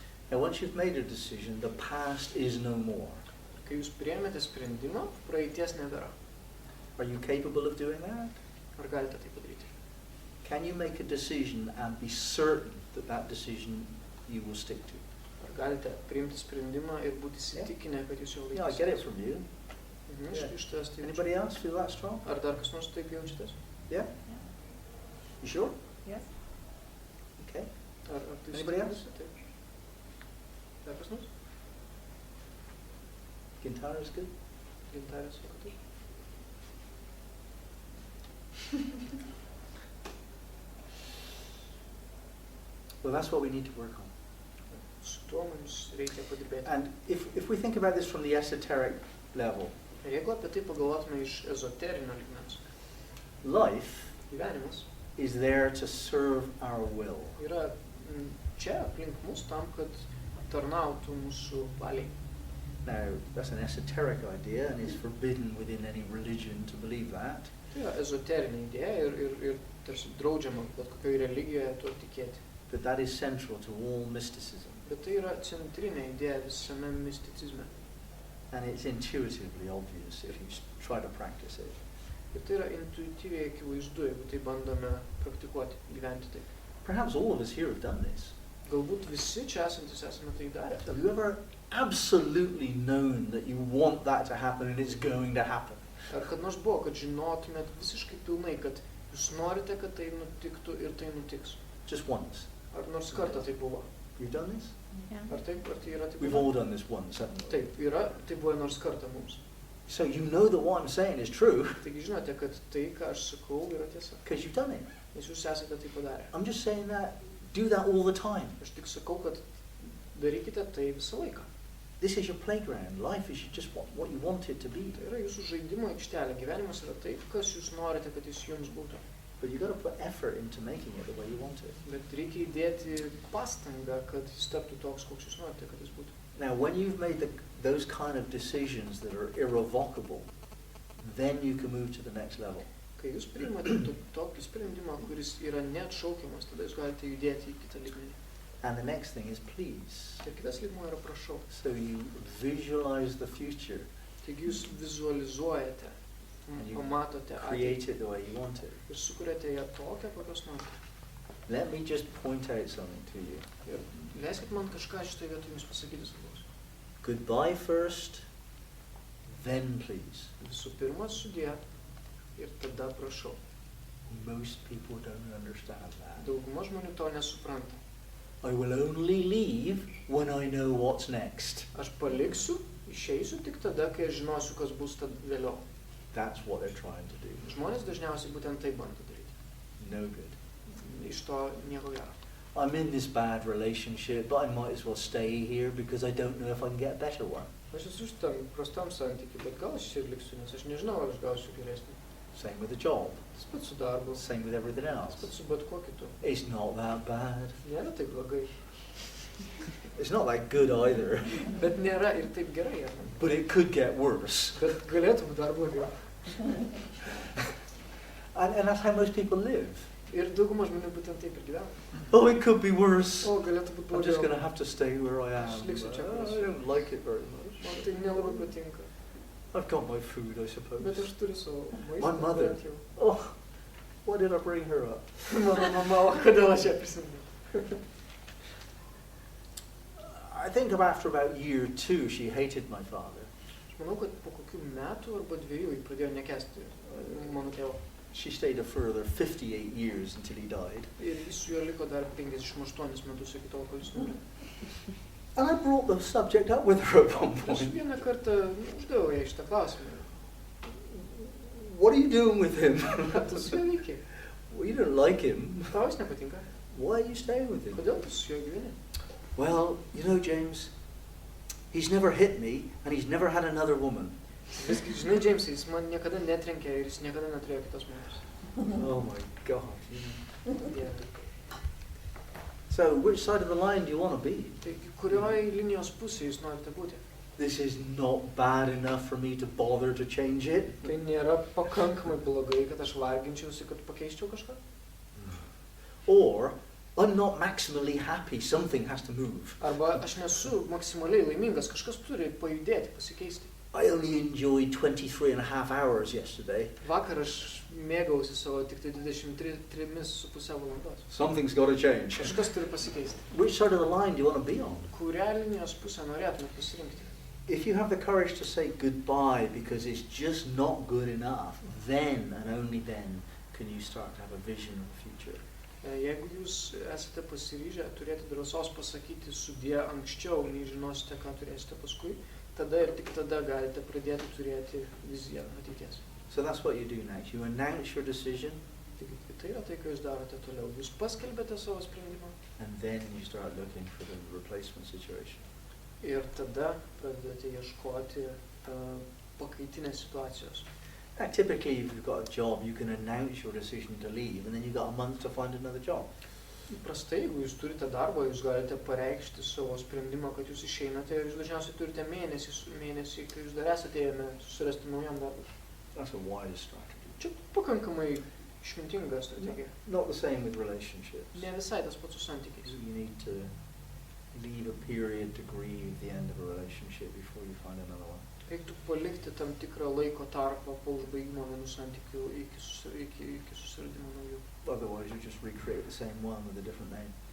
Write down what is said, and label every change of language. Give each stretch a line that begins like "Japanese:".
English: Now, once you've made a decision, the past is no more.
Lithuanian: Kai jūs priėmėte sprendimą, praeities nebėra.
English: Are you capable of doing that?
Lithuanian: Ar galite tai padaryti?
English: Can you make a decision and be certain that that decision you will stick to?
Lithuanian: Ar galite priimti sprendimą ir būti įsitikinę, kad jūs jo
English: Yeah, I
Lithuanian: laikysitės?
English: get it from you.
Lithuanian: Iš tavęs tai jaučiu.
English: Anybody else feel that strong?
Lithuanian: Ar dar kas nors taip jaučiatės?
English: Yeah? You sure? Yes. Okay.
Lithuanian: Ar tai
English: Anybody else?
Lithuanian: įsitikinusi? Taip. Dar kas nors?
English: Guitar is good.
Lithuanian: Gintarė sako taip.
English: Well, that's what we need to work on.
Lithuanian: Su tuo mums reikia padirbėti.
English: And if we think about this from the esoteric level,
Lithuanian: Ir jeigu apie tai pagalvotume iš ezoterinio lygmens,
English: life
Lithuanian: gyvenimas
English: is there to serve our will.
Lithuanian: yra čia aplink mus tam, kad tarnautų mūsų valiai.
English: Now, that's an esoteric idea and it's forbidden within any religion to believe that.
Lithuanian: Tai yra ezoterinė idėja ir tarsi draudžiama bet kokioje religijoje tuo tikėti.
English: But that is central to all mysticism.
Lithuanian: Bet tai yra centrinė idėja visame misticizme.
English: And it's intuitively obvious if you try to practice it.
Lithuanian: Ir tai yra intuityviai akivaizdu, jeigu tai bandome praktikuoti, gyventi taip.
English: Perhaps all of us here have done this.
Lithuanian: Galbūt visi čia esantis esame tai darę.
English: Have you ever absolutely known that you want that to happen and it's going to happen?
Lithuanian: Ar kad nors buvo, kad žinotumėt visiškai pilnai, kad jūs norite, kad tai nutiktų ir tai nutiks?
English: Just once.
Lithuanian: Ar nors kartą tai buvo?
English: You've done this?
Lithuanian: Ar tai yra taip?
English: We've all done this once, haven't we?
Lithuanian: Taip, tai buvo nors kartą mums.
English: So you know that what I'm saying is true
Lithuanian: Taigi žinote, kad tai, ką aš sakau, yra tiesa.
English: because you've done it.
Lithuanian: Nes jūs esate tai padarę.
English: I'm just saying that, do that all the time.
Lithuanian: Aš tik sakau, kad darykite tai visą laiką.
English: This is your playground. Life is just what you want it to be.
Lithuanian: Tai yra jūsų žaidimo aikštelė. Gyvenimas yra taip, kas jūs norite, kad jis jums būtų.
English: But you've got to put effort into making it the way you want it.
Lithuanian: Bet reikia įdėti pastangą, kad jis taptų toks, koks jūs norite, kad jis būtų.
English: Now, when you've made those kind of decisions that are irrevocable, then you can move to the next level.
Lithuanian: Kai jūs priimate tokį sprendimą, kuris yra neatšaukiamas, tada jūs galite judėti į kitą lygmenį.
English: And the next thing is please.
Lithuanian: Ir kitas lygmuo yra prašau.
English: So you visualize the future.
Lithuanian: Taigi jūs vizualizuojate, pamatote
English: Create it the way you want it.
Lithuanian: ir sukuriate ją tokią, kokios norite.
English: Let me just point out something to you.
Lithuanian: Ir leiskit man kažką šitoje vietoje jums pasakyti svarbaus.
English: Goodbye first, then please.
Lithuanian: Visų pirma, sudie ir tada prašau.
English: Most people don't understand that.
Lithuanian: Dauguma žmonių to nesupranta.
English: I will only leave when I know what's next.
Lithuanian: Aš paliksiu, išeisiu tik tada, kai aš žinosiu, kas bus tad vėliau.
English: That's what they're trying to do.
Lithuanian: Žmonės dažniausiai būtent tai bando daryti.
English: No good.
Lithuanian: Iš to nieko gero.
English: I'm in this bad relationship, but I might as well stay here because I don't know if I can get a better one.
Lithuanian: Aš esu šitam prastam santykiui, bet gal aš čia ir liksiu, nes aš nežinau, ar aš gausiu geresnį.
English: Same with the job.
Lithuanian: Tas pats su darbu,
English: Same with everything
Lithuanian: tas
English: else.
Lithuanian: pats su bet kuo kitu.
English: It's not that bad.
Lithuanian: Nėra taip blogai,
English: It's not that good either.
Lithuanian: bet nėra ir taip gerai. Ar ne?
English: But it could get worse.
Lithuanian: Bet galėtų būti dar blogiau.
English: And that's how most people live.
Lithuanian: Ir dauguma žmonių būtent taip ir gyvena.
English: Oh, it could be worse.
Lithuanian: O, galėtų būti
English: I'm just going to
Lithuanian: blogiau.
English: have to stay where I am.
Lithuanian: Aš liksiu čia, kur
English: I
Lithuanian: esu.
English: don't like it very much.
Lithuanian: Man tai nelabai patinka.
English: I've got my food, I
Lithuanian: Bet
English: suppose.
Lithuanian: aš turiu savo
English: My
Lithuanian: maistą.
English: mother.
Lithuanian: bent jau.
English: Oh, why did I bring her up?
Lithuanian: Mano mama, o kodėl aš ją prisimenu?
English: I think after about year 2, she hated my father.
Lithuanian: Aš manau, kad po kokių metų arba 2 jį pradėjo nekęsti mano tėvo.
English: She stayed a further 58 years until he died.
Lithuanian: Ir jis su juo liko dar 58 metus iki tol, kol jis mirė.
English: And I brought the subject up with her at one
Lithuanian: Aš
English: point.
Lithuanian: vieną kartą uždaviau jai šitą klausimą.
English: What are you doing with him?
Lithuanian: Ką tu su juo veiki?
English: Well, you don't like him.
Lithuanian: Tau jis nepatinka.
English: Why are you staying with him?
Lithuanian: Kodėl tu su juo gyveni?
English: Well, you know, James, he's never hit me and he's never had another woman.
Lithuanian: Visgi, žinai, Džeimsai, jis man niekada netrenkė ir jis niekada neturėjo kitos moters.
English: Oh my God.
Lithuanian: Dieve.
English: So, which side of the line do you want to be?
Lithuanian: Tai kurioj linijos pusėje jūs norite būti?
English: This is not bad enough for me to bother to change it.
Lithuanian: Tai nėra pakankamai blogai, kad aš varginčiausi, kad pakeiščiau kažką?
English: Or, I'm not maximally happy, something has to move.
Lithuanian: Arba aš nesu maksimaliai laimingas, kažkas turi pajudėti, pasikeisti.
English: I only enjoyed 23.5 hours yesterday.
Lithuanian: Vakar aš mėgausi savo tik tai 23,5 valandos.
English: Something's got to change.
Lithuanian: Kažkas turi pasikeisti.
English: Which side of the line do you want to be on?
Lithuanian: Kurią linijos pusę norėtumėt pasirinkti?
English: If you have the courage to say goodbye because it's just not good enough, then and only then can you start to have a vision of the future.
Lithuanian: Jeigu jūs esate pasiryžę turėti drąsos pasakyti sudie anksčiau, nei žinosite, ką turėsite paskui, tada ir tik tada galite pradėti turėti viziją ateities.
English: So that's what you do next. You announce your decision,
Lithuanian: Taigi, tai yra tai, ką jūs darote toliau. Jūs paskelbėte savo sprendimą
English: and then you start looking for the replacement situation.
Lithuanian: ir tada pradedate ieškoti pakaitinės situacijos.
English: Now, typically, if you've got a job, you can announce your decision to leave, and then you've got a month to find another job.
Lithuanian: Įprastai, jeigu jūs turite darbą, jūs galite pareikšti savo sprendimą, kad jūs išeinate ir jūs dažniausiai turite mėnesį, kai jūs dar esate ėmę susirasti naujam darbui.
English: That's a wise strategy.
Lithuanian: Čia pakankamai išmintinga strategija.
English: Not the same with relationships.
Lithuanian: Ne visai tas pats su santykiais.
English: You need to leave a period to grieve the end of a relationship before you find another one.
Lithuanian: Reiktų palikti tam tikrą laiko tarpą po užbaigimo vienų santykių iki susiradimo naujų.
English: Otherwise, you just recreate the same one with a different name.